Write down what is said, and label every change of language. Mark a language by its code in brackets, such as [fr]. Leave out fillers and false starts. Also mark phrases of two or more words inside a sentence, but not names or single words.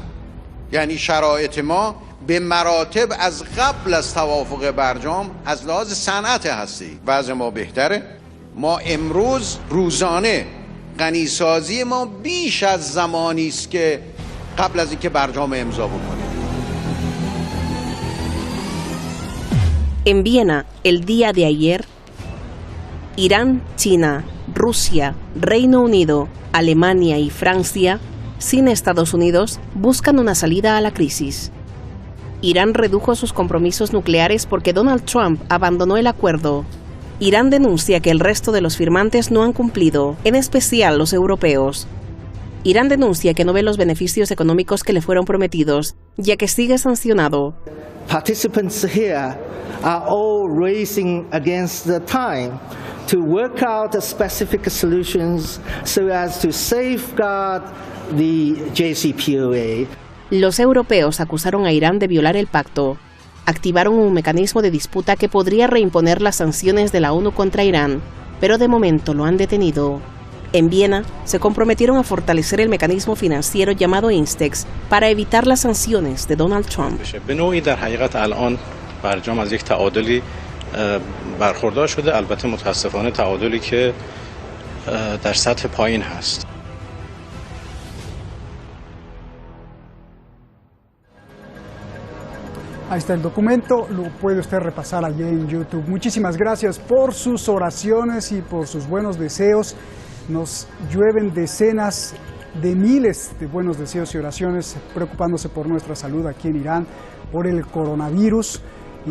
[fa] یعنی شرایط ما به مراتب از قبل از توافق برجام از لحاظ صنعت هستی وضع ما بهتره. ما امروز روزانه غنیسازی ما بیش از زمانی است که قبل از اینکه برجام امضا بکنیم. [es] En Viena, el día de ayer, Irán, China, Rusia, Reino Unido, Alemania y Francia, sin Estados Unidos, buscan una salida a la crisis. Irán redujo sus compromisos nucleares porque Donald Trump abandonó el acuerdo. Irán denuncia que el resto de los firmantes no han cumplido, en especial los europeos. Irán denuncia que no ve los beneficios económicos que le fueron prometidos, ya que sigue sancionado. [en] Participants here are all racing against the time to work out specific solutions so as to safeguard the JCPOA. [es] Los europeos acusaron a Irán de violar el pacto. Activaron un mecanismo de disputa que podría reimponer las sanciones de la ONU contra Irán, pero de momento lo han detenido. En Viena, se comprometieron a fortalecer el mecanismo financiero llamado INSTEX para evitar las sanciones de Donald Trump. [fa] به نوعی در حقیقت الان برجام از یک تعادلی برخوردار شده، البته متاسفانه تعادلی که در سطح پایین هست. [es] Ahí está el documento, lo puede usted repasar allí en YouTube. Muchísimas gracias por sus oraciones y por sus buenos deseos. Nos llueven decenas de miles de buenos deseos y oraciones preocupándose por nuestra salud aquí en Irán, por el coronavirus.